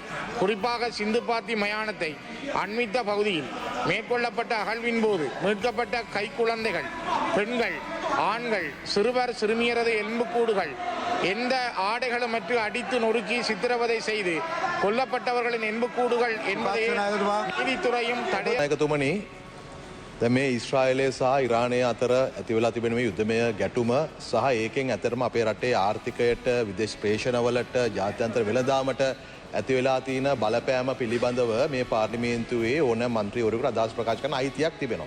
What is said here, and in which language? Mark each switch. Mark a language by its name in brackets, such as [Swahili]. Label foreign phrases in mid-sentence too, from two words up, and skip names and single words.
[Tamil] குறிப்பாக சிந்துப்பாத்தி மயானத்தை அண்மித்த பகுதியில் மேற்கொள்ளப்பட்ட அகழ்வின் போது மீட்கப்பட்ட கைக்குழந்தைகள், பெண்கள், ஆண்கள், சிறுவர் சிறுமியரது எலும்புக்கூடுகள் எந்த ஆடைகளுமற்று அடித்து நொறுக்கி சித்திரவதை செய்து கொல்லப்பட்டவர்களின் எலும்புக்கூடுகள் என்பதை நீதித்துறையும் [Sinhala] තඩයතුමනි දැන් මේ ඊශ්‍රායලය සහ ඉරානය අතර ඇති වෙලා තිබෙන මේ යුද්ධමය ගැටුම සහ ඒකෙන් ඇතරම අපේ රටේ ආර්ථිකයට විදේශ ප්‍රේෂණවලට ජාත්‍යන්තර වෙළඳාමට ඇති වෙලා තියෙන බලපෑම පිළිබඳව මේ පාර්ලිමේන්තුවේ ඕන මන්ත්‍රීවරයෙකුට අදහස් ප්‍රකාශ කරන අයිතියක් තිබෙනවා.